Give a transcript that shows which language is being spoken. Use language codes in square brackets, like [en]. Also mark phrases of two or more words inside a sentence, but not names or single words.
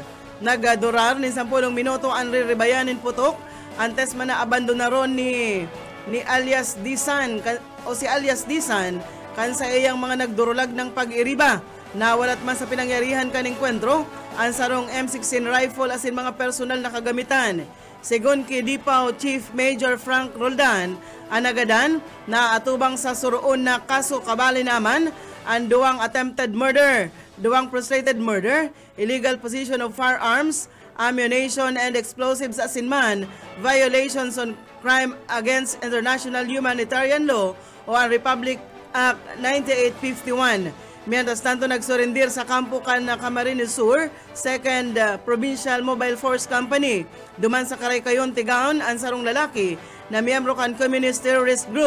[bik] Nagadurar ni 10 minuto ang riribayanin putok antes man na abandonaron ni alias Disan o si alias Disan kan sa iyang mga nagdurulag ng pag-iriba na walat man sa pinangyarihan kan enkwentro ang sarong M16 rifle asin mga personal na kagamitan. Segon kay Dipaw Chief Major Frank Roldan ang nagadan na atubang sa suroon na kaso kabali naman ang duwang [en] attempted murder, [bik] duwang [en] frustrated murder, illegal possession of firearms, ammunition and explosives [bik] asin man, [en] violations on crime against international humanitarian law [bik] o ang Republic Act 9851. [es] Mientras tanto [bik] nagsurendir sa kampo kan na Camarines Sur, 2nd Provincial Mobile Force Company. Duman sa Karaykayon, Tigaon, ang sarong lalaki na miyembro kan Communist Terrorist Group.